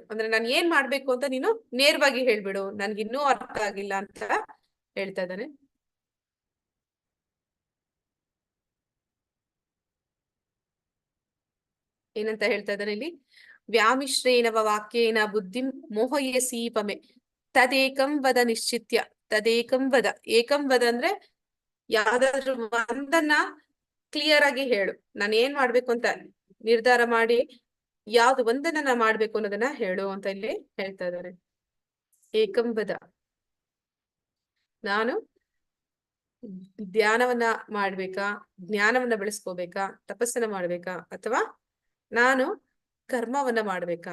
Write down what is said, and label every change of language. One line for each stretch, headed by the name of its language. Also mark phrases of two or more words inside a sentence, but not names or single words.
Kannada: ಅಂದ್ರೆ ನಾನು ಏನ್ ಮಾಡ್ಬೇಕು ಅಂತ ನೀನು ನೇರವಾಗಿ ಹೇಳ್ಬಿಡು, ನನ್ಗಿನ್ನೂ ಅರ್ಥ ಆಗಿಲ್ಲ ಅಂತ ಹೇಳ್ತಾ ಇದ್ದಾನೆ. ಏನಂತ ಹೇಳ್ತಾ ಇದ್ದಾನೆ ಇಲ್ಲಿ?
Sanskrit: ವ್ಯಾಮಿಶ್ರೇಣವ ವಾಕ್ಯೇನ ಬುದ್ಧಿ ಮೋಹಯಸೀಪಮೆ ತದೇಕಂ ವದ ನಿಶ್ಚಿತ್ಯ. ತದೇಕಂ ವದ, ಏಕಂ ವದ
Kannada: ಅಂದ್ರೆ ಯಾವ್ದಾದ್ರು ಒಂದನ್ನ ಕ್ಲಿಯರ್ ಆಗಿ ಹೇಳು. ನಾನು ಏನ್ ಮಾಡ್ಬೇಕು ಅಂತ ನಿರ್ಧಾರ ಮಾಡಿ ಯಾವ್ದು ಒಂದನ್ನ ನಾ ಮಾಡ್ಬೇಕು ಅನ್ನೋದನ್ನ ಹೇಳು ಅಂತ ಇಲ್ಲಿ ಹೇಳ್ತಾ ಇದ್ದಾರೆ.
Sanskrit: ಏಕಂ ವದ,
Kannada: ನಾನು ಧ್ಯಾನವನ್ನ ಮಾಡ್ಬೇಕಾ, ಜ್ಞಾನವನ್ನ ಬೆಳೆಸ್ಕೋಬೇಕಾ, ತಪಸ್ಸನ್ನ ಮಾಡ್ಬೇಕಾ, ಅಥವಾ ನಾನು ಕರ್ಮವನ್ನ ಮಾಡ್ಬೇಕಾ?